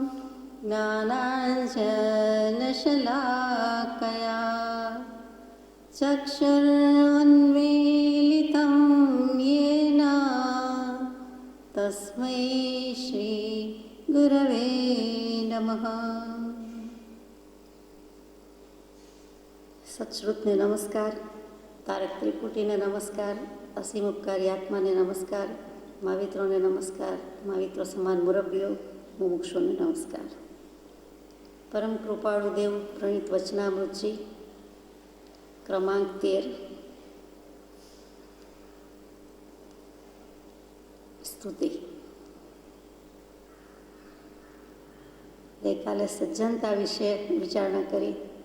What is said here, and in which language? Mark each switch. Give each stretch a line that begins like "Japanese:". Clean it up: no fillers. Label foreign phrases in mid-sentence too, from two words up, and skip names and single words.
Sanskrit: ज्ञानाञ्जनशलाकया चक्षुरुन्मीलितं येन तस्मै श्रीगुरवे नमः।
Gujarati: સત્શ્રુતને નમસ્કાર, તારક ત્રિપુટીને નમસ્કાર, અસીમ ઉપકારી આત્માને નમસ્કાર, મહાવિત્રોને નમસ્કાર, महाविત્રો સમાન મુરબ્બીઓ, મુમુક્ષુને નમસ્કાર। પરમ કૃપાળુ દેવ પ્રણીત વચનામૃતજી ક્રમાંક 13 સ્તુતિ। ગઈકાલે સજ્જનતા વિશે વિચારણા કરી।